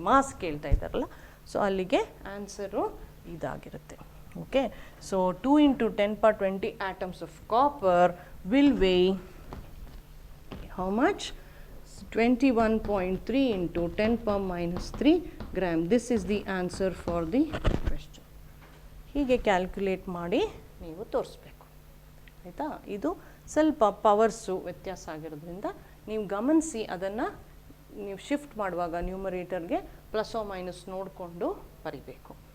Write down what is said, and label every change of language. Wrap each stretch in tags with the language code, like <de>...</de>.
<kn>Mass ಕೇಳ್ತಾ ಇದ್ದಾರಲ್ಲ, so ಅಲ್ಲಿಗೆ ಆನ್ಸರು ಇದಾಗಿರುತ್ತೆ.</kn> <en>Okay, so 2 × 10⁻20 atoms of copper will weigh how much, 21.3 × 10⁻³ gram. This is the answer for the question.</en> <kn>ಹೀಗೆ calculate ಮಾಡಿ ನೀವು ತೋರಿಸ್ಬೇಕು. ಆಯಿತಾ. ಇದು ಸ್ವಲ್ಪ ಪವರ್ಸು ವ್ಯತ್ಯಾಸ ಆಗಿರೋದ್ರಿಂದ ನೀವು ಗಮನಿಸಿ, ಅದನ್ನು ನೀವು ಶಿಫ್ಟ್ ಮಾಡುವಾಗ ನ್ಯೂಮರೇಟರ್ಗೆ ಪ್ಲಸ್ ಓ ಮೈನಸ್ ನೋಡಿಕೊಂಡು ಬರಿಬೇಕು.</kn>